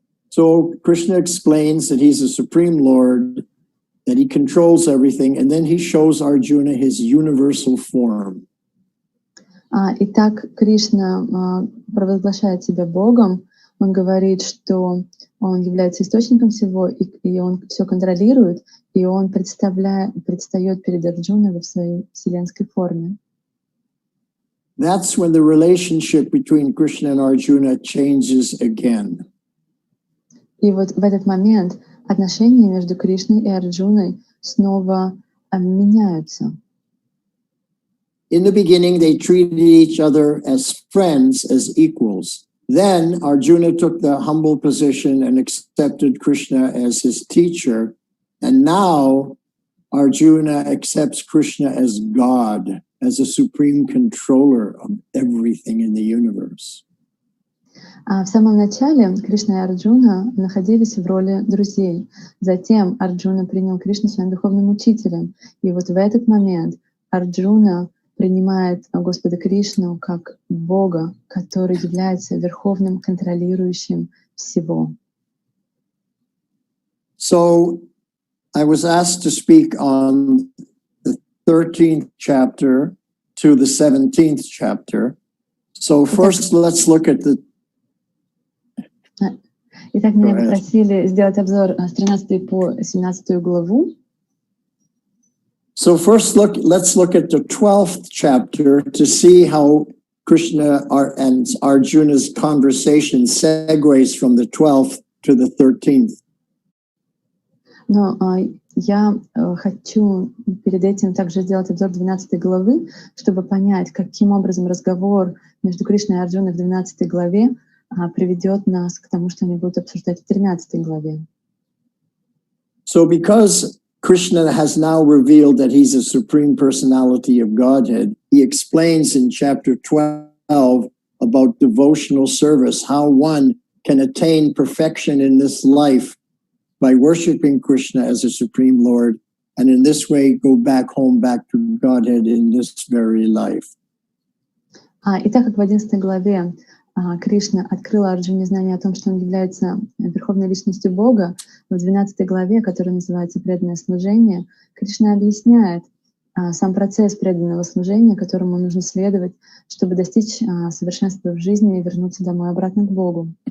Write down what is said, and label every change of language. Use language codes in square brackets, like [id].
[en] So Krishna explains that he's a supreme Lord, that he controls everything, and then he shows Arjuna his universal form. [ru] Итак, Кришна провозглашает себя Богом. Он говорит, что он является источником всего, и он все контролирует, и он предстает перед Арджуной в своей вселенской форме. [en] That's when the relationship between Krishna and Arjuna changes again. [ru] И вот в этот момент отношения между Кришной и Арджуной снова меняются. [en] In the beginning, they treated each other as friends, as equals. Then Arjuna took the humble position and accepted Krishna as his teacher. And now Arjuna accepts Krishna as God, as a supreme controller of everything in the universe. [ru] В самом начале Кришна и Арджуна находились в роли друзей. Затем Арджуна принял Кришну своим духовным учителем. И вот в этот момент Арджуна принимает Господа Кришну как Бога, который является верховным контролирующим всего. [en] So I was asked to speak on the 13th chapter to the 17th chapter. So first let's look at the... [ru] Итак, меня попросили сделать обзор с 13 по 17 главу. [en] So first let's look at the 12th chapter to see how Krishna and Arjuna's conversation segues from the 12th to the 13th. [ru] Но я хочу перед этим также сделать обзор 12 главы, чтобы понять, каким образом разговор между Кришной и Арджуной в 12 главе приведет нас к тому, что они будут обсуждать в 13 главе. [en] So because Krishna has now revealed that he's a supreme personality of Godhead, he explains in chapter 12 about devotional service, how one can attain perfection in this life by worshiping Krishna as a supreme Lord, and in this way go back home, back to Godhead in this very life. [ru] И так как в 11 главе Кришна открыл Арджуне знание о том, что он является верховной личностью Бога, в 12 главе, которая называется «Преданное служение», Кришна объясняет сам процесс преданного служения, которому нужно следовать, чтобы достичь совершенства в жизни и вернуться домой обратно к Богу.